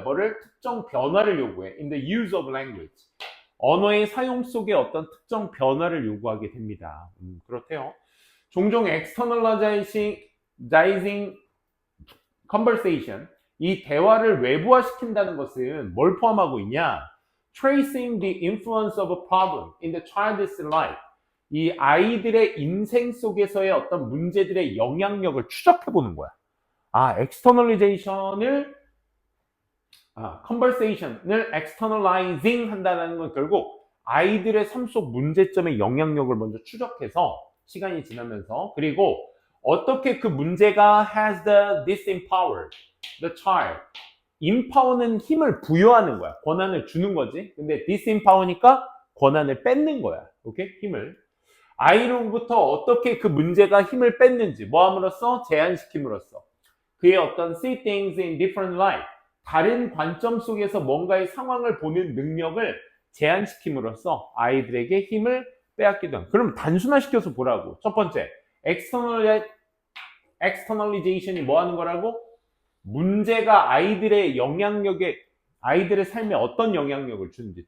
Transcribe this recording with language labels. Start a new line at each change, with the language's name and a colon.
Korean: 뭐를? 특정 변화를 요구해.
English: In the use of language.
Korean: 언어의 사용 속에 어떤 특정 변화를 요구하게 됩니다. 그렇대요. 종종
English: externalizing conversation,
Korean: 이 대화를 외부화시킨다는 것은 뭘 포함하고 있냐?
English: Tracing the influence of a problem in the child's life.
Korean: 이 아이들의 인생 속에서의 어떤 문제들의 영향력을 추적해보는 거야. externalization을 conversation을 externalizing 한다는 건 결국 아이들의 삶 속 문제점의 영향력을 먼저 추적해서 시간이 지나면서 그리고 어떻게 그 문제가
English: has the disempowered the child.
Korean: empower는 힘을 부여하는 거야. 권한을 주는 거지. 근데 disempower니까 권한을 뺏는 거야. 오케이? 힘을. 아이로부터 어떻게 그 문제가 힘을 뺐는지 뭐 함으로써? 제한시킴으로써. 그의 어떤
English: see things in different light.
Korean: 다른 관점 속에서 뭔가의 상황을 보는 능력을 제한시킴으로써 아이들에게 힘을 빼앗기도 한. 그럼 단순화시켜서 보라고. 첫 번째, externalization이 뭐 하는 거라고? 문제가 아이들의 영향력에, 아이들의 삶에 어떤 영향력을 주는지.